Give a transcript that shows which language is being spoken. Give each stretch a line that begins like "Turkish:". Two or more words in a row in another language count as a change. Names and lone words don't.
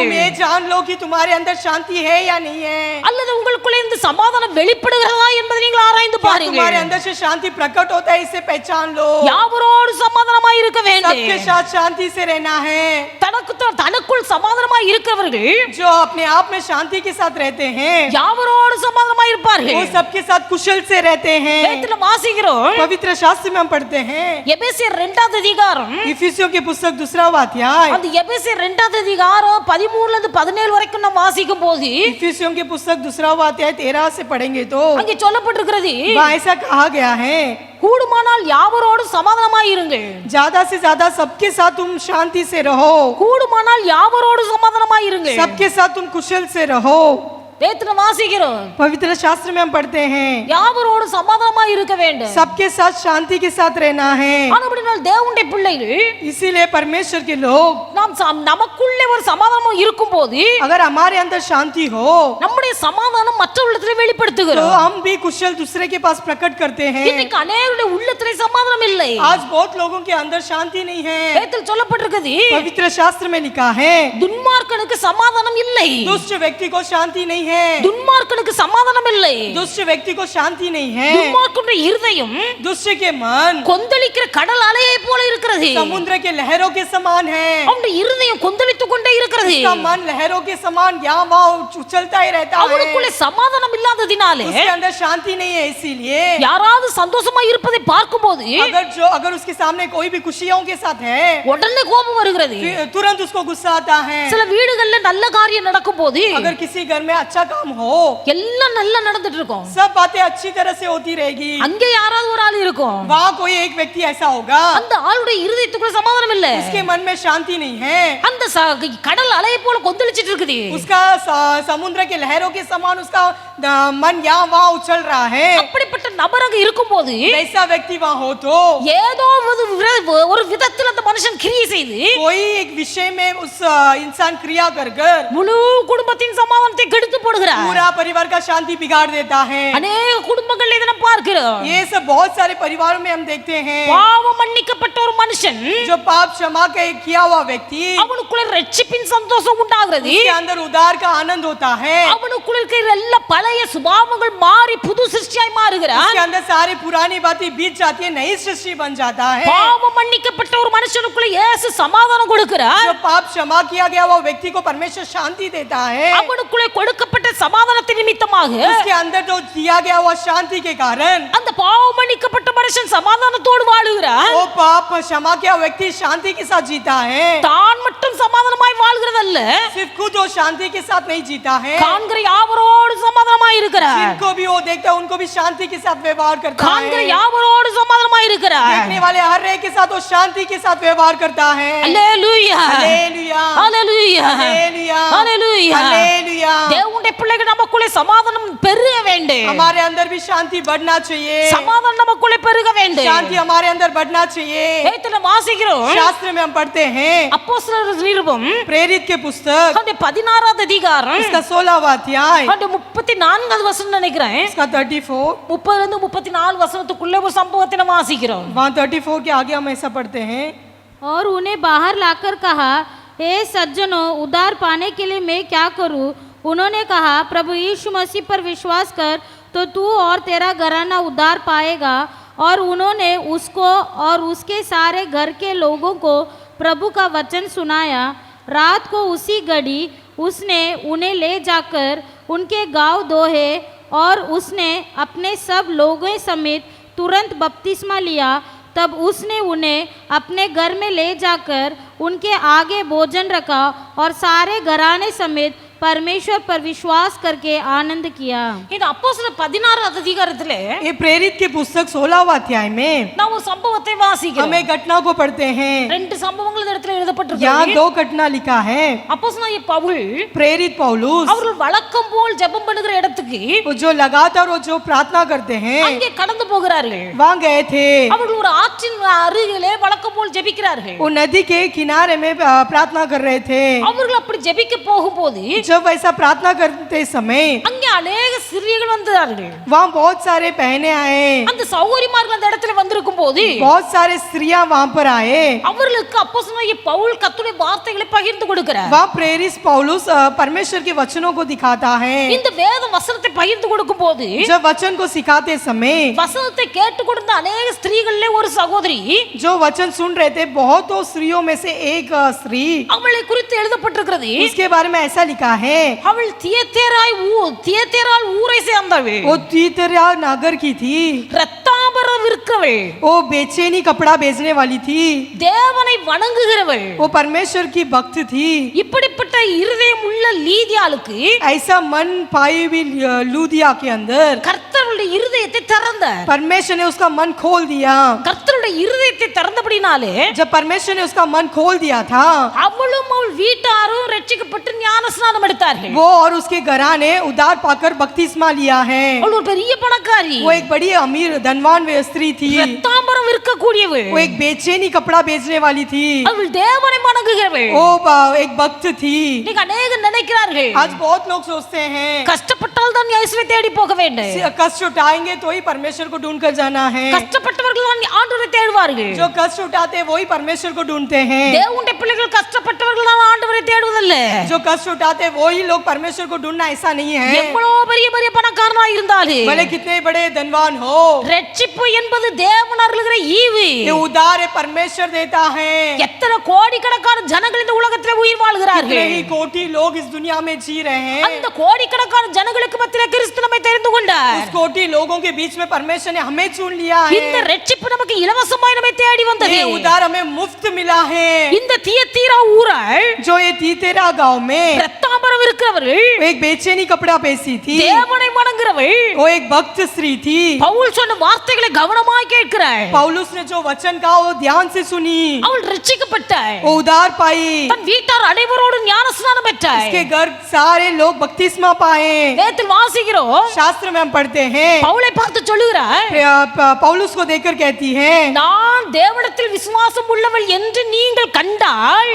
Hindi: तुम ये जान लो कि तुम्हारे अंदर शांति है या नहीं है।
Tamil: அல்லது உங்களுக்குள்ள இந்த சமாதானம் வெளிப்படுகிறதா என்பதை நீங்கள் ஆராய்ந்து
Hindi: क्या
Tamil: பாருங்கள்.
Hindi: तुम्हारे अंदर से शांति प्रकट होता है, इसे पहचान लो।
Tamil: யாவரோடு சமாதானமாய் இருக்க வேண்டும்.
Hindi: सबके साथ शांति से रहना है।
Tamil: தனக்கு அப்படினால் தனக்குள் சமாதானமாய் இருக்கிறவர்கள்
Hindi: जो अपने आप में शांति के साथ रहते हैं
Tamil: யாவரோடு சமாதானமாய்
Hindi: वो
Tamil: இருப்பார்கள்.
Hindi: सबके साथ कुशल से रहते हैं।
Tamil: வேதத்துல வாசிக்கிறோம்
Hindi: पवित्र शास्त्र में हम पढ़ते हैं
Tamil: எபேசியர் 2வது அதிகாரம்
Hindi: इफिसियों की पुस्तक 2वां अध्याय
Tamil: அந்த எபேசியர் 2வது அதிகாரம் 13ல இருந்து 17 வரைக்கும் நம்ம வாசிக்கும் போது
Hindi: इफिसियों की पुस्तक 2वां अध्याय 13 से पढ़ेंगे तो
Tamil: அங்கே சொல்லப்பட்டிருக்கிறது
Hindi: वहाँ ऐसा कहा गया है
Tamil: கூடுமானால் யாவரோடு சமாதானமாய் இருங்கள்.
Hindi: ज्यादा से ज्यादा सबके साथ तुम शांति से रहो
Tamil: கூடுமானால் யாவரோடு சமாதானமாய் இருங்கள்.
Hindi: सबके साथ तुम कुशल से रहो।
Tamil: வேதத்துல வாசிக்கிறோம்
Hindi: पवित्र शास्त्र में हम पढ़ते हैं
Tamil: யாவரோடு சமாதானமாய் இருக்க வேண்டும்.
Hindi: सबके साथ शांति के साथ रहना है।
Tamil: ஆனபடியால் தேவனுடைய பிள்ளைகள்
Hindi: इसीलिए परमेश्वर के लोग
Tamil: நாம் நமக்குள்ளே ஒரு சமாதானம் இருக்கும்போது
Hindi: अगर हमारे अंदर शांति हो
Tamil: நம்முடைய சமாதானம் மற்றவர்களிடத்திலே
Hindi: तो
Tamil: வெளிப்படுத்துகிறோம்.
Hindi: हम भी कुशल दूसरे के पास प्रकट करते हैं।
Tamil: இன்னைக்கு अनेகருடைய உள்ளத்திலே சமாதானம் இல்லை.
Hindi: आज बहुत लोगों के अंदर शांति नहीं है।
Tamil: வேதத்தில் சொல்லப்பட்டிருக்கிறது
Hindi: पवित्र शास्त्र में लिखा है
Tamil: துன்மார்க்கனுக்கு சமாதானம் இல்லை.
Hindi: दुष्ट व्यक्ति को शांति नहीं है।
Tamil: துன்மார்க்கனுக்கு சமாதானம் இல்லை.
Hindi: दुष्ट व्यक्ति को शांति नहीं है।
Tamil: துன்மார்க்கனுடைய இருதயம்
Hindi: दुष्ट के मन
Tamil: கொந்தளிக்கிற கடல் அலையை போல இருக்கிறது.
Hindi: समुद्र के लहरों के समान है।
Tamil: அவனுடைய இருதயம் கொந்தளித்துக் கொண்டே இருக்கிறது.
Hindi: उसका मन लहरों के समान यहाँ वहाँ उछलता ही रहता है।
Tamil: அவனுக்குள்ளே சமாதானம் இல்லாததினாலே
Hindi: उसके अंदर शांति नहीं है। इसीलिए
Tamil: யாராவது சந்தோஷமா இருப்பதை பார்க்கும்போது
Hindi: अगर उसके सामने कोई भी खुशियों के साथ है
Tamil: உடனே கோபம் வருகிறது.
Hindi: तुरंत उसको गुस्सा आता है।
Tamil: சில வீடுகள்ல நல்ல காரியம் நடக்கும் போது
Hindi: अगर किसी घर में अच्छा काम हो
Tamil: எல்லாம் நல்லா நடந்துட்டு இருக்கும்.
Hindi: सब बातें अच्छी तरह से होती रहेगी।
Tamil: அங்கே யாராவது ஒரு ஆள் இருக்கும்.
Hindi: वहाँ कोई एक व्यक्ति ऐसा होगा
Tamil: அந்த ஆளுடைய இருதயத்துக்குள்ள சமாதானம் இல்ல.
Hindi: उसके मन में शांति नहीं है।
Tamil: அந்த கடல் அலையை போல கொந்தளிச்சிட்டு இருக்குது.
Hindi: उसका समुद्र के लहरों के समान उसका मन यहाँ वहाँ उछल रहा है।
Tamil: அப்படிப்பட்ட நபர் அங்க இருக்கும்போது
Hindi: ऐसा व्यक्ति वहाँ हो तो
Tamil: ஏதோ ஒரு விதத்தில் அந்த மனுஷன் கிரியை செய்து
Hindi: कोई एक विषय में उस इंसान क्रिया कर
Tamil: முழு குடும்பத்தின் சமாதானத்தை கெடுத்து போடுகிறார்.
Hindi: पूरा परिवार का शांति बिगाड़ देता है।
Tamil: அநேக குடும்பங்கள் இதை நாம் பார்க்கிறோம்.
Hindi: ये सब बहुत सारे परिवारों में हम देखते हैं।
Tamil: பாவம் மன்னிக்கப்பட்ட ஒரு மனுஷன்
Hindi: जो पाप क्षमा किया हुआ व्यक्ति
Tamil: அவனுக்குள்ள ரட்சிப்பின் சந்தோஷம் உண்டாகிறது.
Hindi: उसके अंदर उद्धार का आनंद होता है।
Tamil: அவனுக்குள்ள இருக்கிற எல்லா பழைய சுபாவங்கள் மாறி புது சிருஷ்டியாய் மாறுகிறான்.
Hindi: उसके अंदर सारी पुरानी बातें बीत जाती है, नई सृष्टि बन जाता है।
Tamil: பாவம் மன்னிக்கப்பட்ட ஒரு மனுஷனுக்குள்ள இயேசு சமாதானம் கொடுக்கிறார்.
Hindi: जो पाप क्षमा किया गया वो व्यक्ति को परमेश्वर शांति देता है।
Tamil: அவனுக்குள்ள கொடுக்கப்பட்ட சமாதானத்தின் நிமித்தமாக
Hindi: उसके अंदर जो दिया गया वो शांति के कारण
Tamil: அந்த பாவம் மன்னிக்கப்பட்ட மனுஷன் சமாதானத்தோடு வாழுகிறார்.
Hindi: वो पाप क्षमा किया व्यक्ति शांति के साथ जीता है।
Tamil: தான் மட்டும் சமாதானமாய் வாழ்கிறதல்ல,
Hindi: सिर्फ खुद वो शांति के साथ नहीं जीता है,
Tamil: காண்கிற யாவரோடு சமாதானமாய் இருக்கிறார்.
Hindi: जिनको भी वो देखता है उनको भी शांति के साथ व्यवहार करता
Tamil: காண்கிற
Hindi: है।
Tamil: யாவரோடு சமாதானமாய் இருக்கிறார்.
Hindi: देखने वाले हर एक के साथ वो शांति के साथ व्यवहार करता है।
Tamil: அல்லேலூயா
Hindi: हालेलुया
Tamil: அல்லேலூயா
Hindi: हालेलुया
Tamil: அல்லேலூயா.
Hindi: हालेलुया।
Tamil: தேவனுடைய பிள்ளைகள் நமக்குள்ளே சமாதானம் பெருக வேண்டும்.
Hindi: हमारे अंदर भी शांति बढ़ना चाहिए।
Tamil: சமாதானம் நமக்குள்ளே பெருக வேண்டும்.
Hindi: शांति हमारे अंदर बढ़ना चाहिए।
Tamil: வேதத்துல வாசிக்கிறோம்.
Hindi: शास्त्र में हम पढ़ते हैं
Tamil: அப்போஸ்தலர் நிருபம்
Hindi: प्रेरित के पुस्तक
Tamil: அந்த 16வது அதிகாரம்
Hindi: इसका 16वां अध्याय
Tamil: அந்த 34வது வசனம் நினைக்கிறேன்.
Hindi: इसका 34
Tamil: 30 இருந்து 34 வசனத்துக்குள்ள ஒரு சம்பவத்தை நம்ம வாசிக்கிறோம்.
Hindi: वहाँ 34 के आगे हम ऐसा पढ़ते हैं और उन्हें बाहर लाकर कहा, हे सज्जनों, उद्धार पाने के लिए मैं क्या करूं? उन्होंने कहा, प्रभु यीशु मसीह पर विश्वास कर तो तू और तेरा घराना उद्धार पाएगा। और उन्होंने उसको और उसके सारे घर के लोगों को प्रभु का वचन सुनाया। रात को उसी घड़ी उसने उन्हें ले जाकर उनके गांव दोहे और उसने अपने सब लोगों समेत तुरंत बपतिस्मा लिया। तब उसने उन्हें अपने घर में ले जाकर उनके आगे भोजन रखा और सारे घराने समेत परमेश्वर पर विश्वास करके आनंद किया।
Tamil: இது அப்போஸ்தலர் 16வது அதிகாரத்திலே
Hindi: ये प्रेरित के पुस्तक 16वां अध्याय में
Tamil: நாம் ஒரு சம்பவத்தை வாசிக்கிறோம்.
Hindi: हम एक घटना को पढ़ते हैं।
Tamil: ரெண்டு சம்பவங்கள் இந்த இடத்துல எழுதப்பட்டிருக்கு.
Hindi: यहाँ 2 घटना लिखा है।
Tamil: அப்போஸ்தலனாகிய பவுல்
Hindi: प्रेरित पौलुस
Tamil: அவர்கள் வழக்கம் போல் ஜெபம் பண்ணுகிற இடத்துக்கு
Hindi: वो जो लगातार वो जो प्रार्थना करते हैं
Tamil: அங்கே கடந்து போகிறார்கள்.
Hindi: वहाँ गए थे।
Tamil: அவர்கள் ஒரு ஆற்றின் அருகிலே வழக்கம் போல் ஜெபிக்கிறார்கள்.
Hindi: वो नदी के किनारे में प्रार्थना कर रहे थे।
Tamil: அவர்கள் அப்படி ஜெபிக்க போகும்போது
Hindi: जब वैसा प्रार्थना करते समय
Tamil: அங்கே अनेक ஸ்திரீகள் வந்தார்கள்.
Hindi: वहाँ बहुत सारे बहनें आए।
Tamil: அந்த சகோதரிமார்கள் அந்த இடத்துல வந்திருக்கும் போது
Hindi: बहुत सारे स्त्रियां वहाँ पर आए।
Tamil: அவர்களுக்கு அப்போஸ்தலனாகிய பவுல் கர்த்தருடைய வார்த்தைகளை பகிர்ந்து கொடுக்கிறார்.
Hindi: वहाँ प्रेरित पौलुस परमेश्वर के वचनों को दिखाता है।
Tamil: இந்த வேத வசனத்தை பகிர்ந்து கொடுக்கும் போது
Hindi: जब वचन को सिखाते समय
Tamil: வசனத்தை கேட்டு கொடுத்த अनेक ஸ்திரீகளிலே ஒரு சகோதரி
Hindi: जो वचन सुन रहे थे बहुतों स्त्रियों में से एक स्त्री,
Tamil: அவளை குறித்து எழுதப்பட்டிருக்கிறது,
Hindi: उसके बारे में ऐसा लिखा है,
Tamil: அவள் தியத்தேரால் ஊரை சேர்ந்தவள்,
Hindi: वो तीतरा नगर की थी,
Tamil: ரத்தாம்பரம் விற்கிறவள்,
Hindi: वो बेचैनी कपड़ा बेचने वाली थी,
Tamil: தேவனை வணங்குகிறவள்.
Hindi: वो परमेश्वर की भक्त थी.
Tamil: இப்படிப்பட்ட இருதயம் உள்ள லீதியாளுக்கு
Hindi: ऐसा मन पाई हुई लूदिया के अंदर
Tamil: கர்த்தருடைய இருதயத்தை திறந்தார்.
Hindi: परमेश्वर ने उसका मन खोल दिया.
Tamil: கர்த்தருடைய இருதயத்தை திறந்தபடினாலே
Hindi: जब परमेश्वर ने उसका मन खोल दिया था,
Tamil: அவளும் அவள் வீட்டாரும் ரட்சிக்கப்பட்டு ஞானஸ்நானம் எடுத்தார்கள்.
Hindi: वो और उसके घराने उद्धार पाकर बपतिस्मा लिया है.
Tamil: அவள் ஒரு பெரிய பணக்காரி,
Hindi: वो एक बड़ी अमीर धनवान स्त्री थी.
Tamil: ரத்தாம்பரம் விற்கக்கூடியவள்,
Hindi: वो एक बेचैनी कपड़ा बेचने वाली थी.
Tamil: அவள் தேவனை வணங்குகிறவள்.
Hindi: वो एक भक्त थी.
Tamil: இன்னைக்கு அநேகர் நினைக்கிறார்கள்,
Hindi: आज बहुत लोग सोचते हैं
Tamil: கஷ்டப்பட்டால் தான் இயேசுவை தேடி போக வேண்டும்,
Hindi: कष्ट उठाएंगे तो ही परमेश्वर को ढूंढ कर जाना है.
Tamil: கஷ்டப்பட்டவர்கள் தான் ஆண்டவரை தேடுவார்கள்.
Hindi: जो कष्ट उठाते हैं वही परमेश्वर को ढूंढते हैं.
Tamil: தேவனுடைய பிள்ளைகள் கஷ்டப்பட்டவர்கள் தான் ஆண்டவரை தேடுவதில்ல.
Hindi: जो कष्ट उठाते हैं वही लोग परमेश्वर को ढूंढना ऐसा नहीं है.
Tamil: எவ்வளவு பெரிய பெரிய பணக்காரனா இருந்தாலும்
Hindi: भले कितने बड़े धनवान हो,
Tamil: ரட்சிப்பு என்பது தேவன் அருளுகிற ஈவு.
Hindi: ये उद्धार है परमेश्वर देता है.
Tamil: எத்தனை கோடிக்கணக்கான ஜனங்கள் இந்த உலகத்திலே உயிர்
Hindi: कितने
Tamil: வாழ்கிறார்கள்.
Hindi: ही कोटि लोग इस दुनिया में जी रहे हैं.
Tamil: அந்த கோடிக்கணக்கான ஜனங்களுக்கு மத்தியிலே கிறிஸ்து நம்மை தெரிந்து கொண்டார்.
Hindi: उस कोटि लोगों के बीच में परमेश्वर ने हमें चुन लिया
Tamil: இந்த
Hindi: है.
Tamil: ரட்சிப்பு நமக்கு இலவசமாய் நம்மை தேடி வந்தது.
Hindi: ये उद्धार हमें मुफ्त मिला है.
Tamil: இந்த தியத்தீரா ஊராள்
Hindi: जो ये तीतेरा गांव में
Tamil: ரத்தாம்பரம் இருக்கிறவர்கள்,
Hindi: एक बेचैनी कपड़ा बेची थी,
Tamil: தேவனை வணங்குகிறவள்,
Hindi: वो एक भक्त स्त्री थी.
Tamil: பவுல் சொன்ன வார்த்தைகளை கவனமாய் கேட்கிறாள்.
Hindi: पौलुस ने जो वचन कहा वो ध्यान से सुनी,
Tamil: அவள் ரட்சிக்கப்பட்டாள்.
Hindi: वो उद्धार पाई.
Tamil: தன் வீட்டார் அனைவரோடு ஞானஸ்நானம் பெற்றாள்.
Hindi: इसके घर सारे लोग बपतिस्मा पाए.
Tamil: வேதத்தில் வாசிக்கிறோம்,
Hindi: शास्त्र में हम पढ़ते हैं,
Tamil: பவுலை பார்த்து சொல்லுகிறாள்,
Hindi: पौलुस को देखकर कहती है,
Tamil: நான் தேவனிடத்தில் விசுவாசம் உள்ளவள் என்று நீங்கள் கண்டால்